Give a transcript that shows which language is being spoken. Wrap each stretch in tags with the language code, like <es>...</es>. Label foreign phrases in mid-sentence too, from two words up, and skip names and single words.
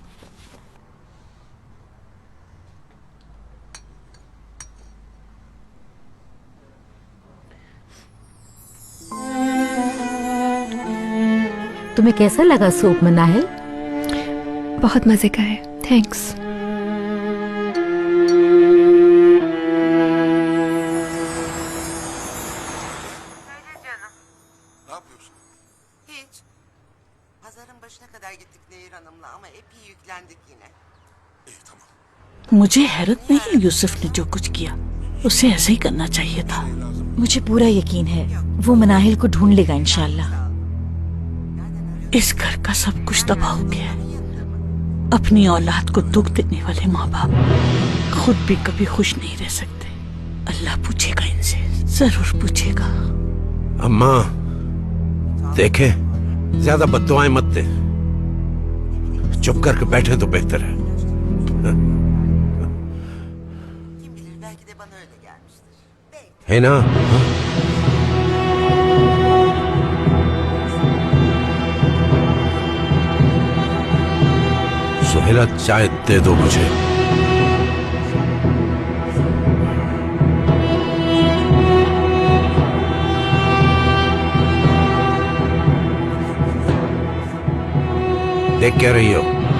<hi>तुम्हें कैसा लगा सूप मनाहिल? बहुत मजे का है, थैंक्स।</hi> <tr>Hiç. Pazarın başına kadar gittik Nehir Hanım'la ama epey yüklendik yine.</tr> <hi>मुझे हैरत नहीं यूसुफ ने जो कुछ किया, उसे ऐसे ही करना चाहिए था। मुझे पूरा यकीन है वो मनाहिल को ढूंढ लेगा इंशाल्लाह। इस घर का सब कुछ तबाह हो गया है। अपनी औलाद को दुख देने वाले माँ बाप खुद भी कभी खुश नहीं रह सकते। अल्लाह पूछेगा इनसे, जरूर पूछेगा। अम्मा देखे, ज्यादा बद्दुआएं मत दे, चुप करके बैठे तो बेहतर है।</hi> <tr>Kim bilir belki de bana öyle gelmiştir. Belki.</tr> <hi>है ना? सुहेला चाय दे दो मुझे। देख क्या रही हो?</hi>